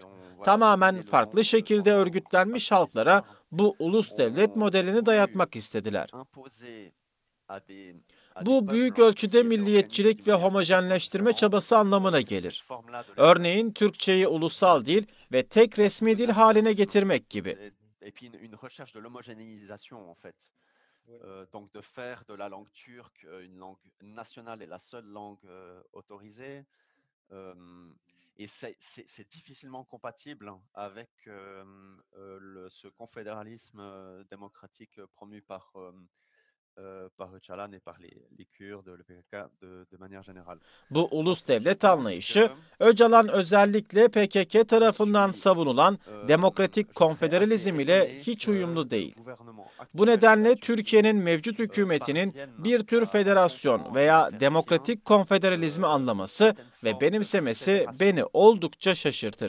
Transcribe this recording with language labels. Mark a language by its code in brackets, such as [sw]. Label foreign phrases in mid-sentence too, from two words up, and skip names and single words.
[tr] Tamamen farklı şekilde örgütlenmiş halklara bu ulus devlet modelini dayatmak istediler. Bu büyük ölçüde milliyetçilik ve homojenleştirme çabası anlamına gelir. Örneğin Türkçeyi ulusal dil ve tek resmi dil haline getirmek gibi. [fr] Donc de faire de la langue turque une langue nationale et la seule langue autorisée. Et c'est difficilement compatible avec ce confédéralisme démocratique promu par Öcalan et par les Kurdes, le PKK de manière générale. [tr] Bu ulus devlet anlayışı, Öcalan özellikle PKK tarafından savunulan demokratik konfederalizm ile hiç uyumlu değil. Bu nedenle Türkiye'nin mevcut hükümetinin bir tür federasyon veya demokratik konfederalizmi anlaması ve benimsemesi beni oldukça şaşırtır.